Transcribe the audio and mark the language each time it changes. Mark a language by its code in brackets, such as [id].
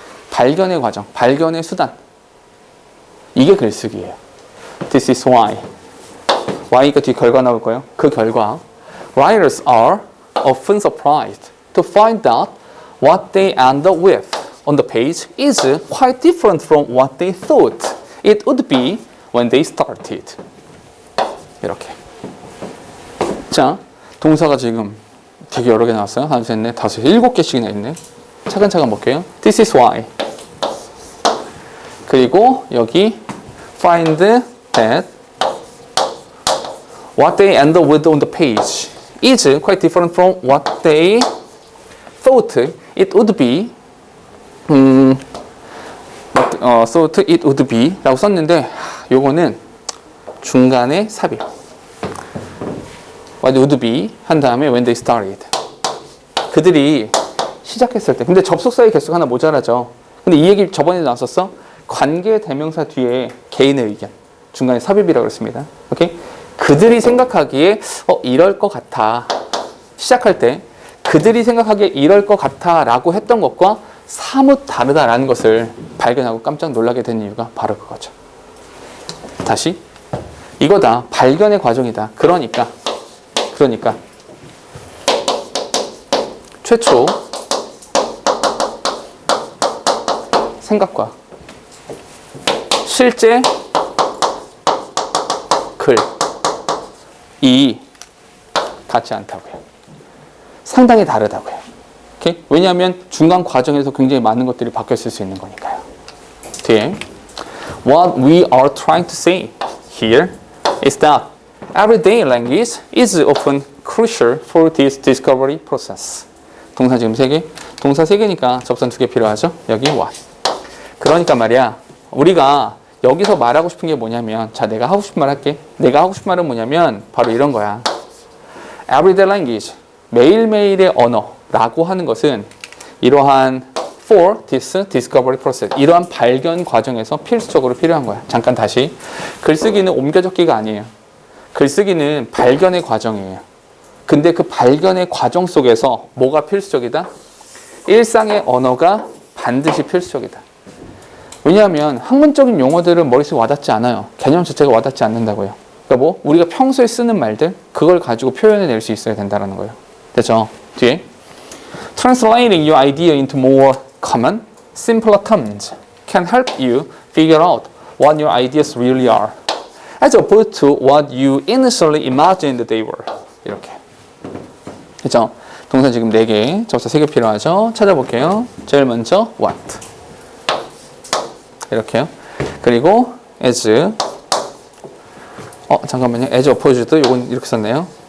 [ko] 발견의 과정, 발견의 수단. 이게 글쓰기예요. [en] This is why. [ko] why가 뒤에 결과 나올 거예요. 그 결과 [en] writers are often surprised to find out what they end up with on the page is quite different from what they thought it would be when they started. [ko] 이렇게. 자, 동사가 지금 되게 여러 개 나왔어요. 하나, 둘, 넷, 다섯, 7개씩이나 있네. 차근차근 볼게요. [en] This is why. [ko] 그리고 여기 [en] find that what they end up with on the page is quite different from what they thought it would be. thought it would be [ko] 라고 썼는데 요거는 중간에 삽입. [en] what would be [ko] 한 다음에 [en] when they started. [ko] 그들이 시작했을 때. 근데 접속사의 개수가 하나 모자라죠. 근데 이 얘기 저번에 나왔었어. 관계 대명사 뒤에 개인의 의견. 중간에 삽입이라고 그랬습니다. 오케이? 그들이 생각하기에 이럴 것 같아. 시작할 때 그들이 생각하기에 이럴 것 같아 라고 했던 것과 사뭇 다르다라는 것을 발견하고 깜짝 놀라게 된 이유가 바로 그거죠. 다시 이거다. 발견의 과정이다. 그러니까 최초 생각과 실제 글이 같지 않다고요. 상당히 다르다고요. 오케이? 왜냐하면 중간 과정에서 굉장히 많은 것들이 바뀌었을 수 있는 거니까요. 뒤에 [en] What we are trying to say here is that everyday language is often crucial for this discovery process. [ko] 동사 지금 3개. 동사 3개니까 접선 2개 필요하죠. 여기 what. 그러니까 말이야. 우리가 여기서 말하고 싶은 게 뭐냐면 자 내가 하고 싶은 말 할게. 내가 하고 싶은 말은 뭐냐면 바로 이런 거야. [en] Everyday language. [ko] 매일매일의 언어라고 하는 것은 이러한 [en] for this discovery process. [ko] 이러한 발견 과정에서 필수적으로 필요한 거야. 잠깐 다시. 글쓰기는 옮겨 적기가 아니에요. 글쓰기는 발견의 과정이에요. 근데 그 발견의 과정 속에서 뭐가 필수적이다? 일상의 언어가 반드시 필수적이다. 왜냐하면 학문적인 용어들은 머릿속에 와닿지 않아요. 개념 자체가 와닿지 않는다고요. 그러니까 뭐 우리가 평소에 쓰는 말들 그걸 가지고 표현해낼 수 있어야 된다는 거예요. 됐죠? 뒤에 [en] Translating your idea into more common, simpler terms can help you figure out what your ideas really are, as opposed to what you initially imagined they were. [ko] 이렇게. 그죠? 동사 지금 4개, 접사 3개 필요하죠? 찾아볼게요. 제일 먼저 what. 이렇게요. 그리고 as. 잠깐만요. [en] as opposed [ko] 이건 이렇게 썼네요.